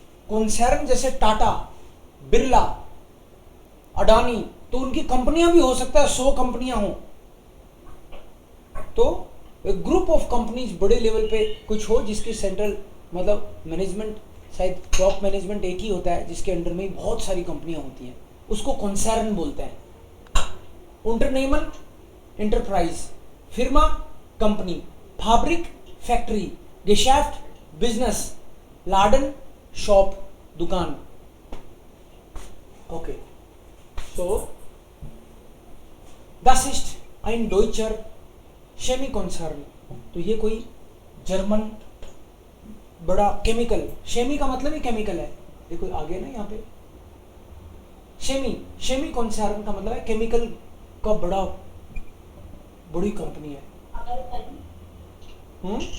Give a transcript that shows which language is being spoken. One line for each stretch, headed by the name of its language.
Hindi: Concern जैसे टाटा, बिरला, अडानी, तो उनकी कंपनियां भी हो सकता है 100 कंपनियां हो, तो एक ग्रुप ऑफ कंपनीज बड़े लेवल पे कुछ हो जिसकी सेंट्रल मतलब मैनेजमेंट, शायद टॉप मैनेजमेंट एक ही होता है जिसके अंडर में बहुत सारी कंपनियां होती हैं, उसको कॉन्सर्न बोलते हैं। Unternehmen enterprise, फिर्मा company, fabric factory, Geschäft business, Laden shop दुकान।
German: ओके, सो das ist ein deutscher Chemiekonzern।
Hindi: तो ये कोई जर्मन बड़ा केमिकल, शेमी का मतलब ही केमिकल है, देखो आगे ना यहाँ पे शेमी कॉन्सर्न का मतलब है केमिकल का बड़ी कंपनी है।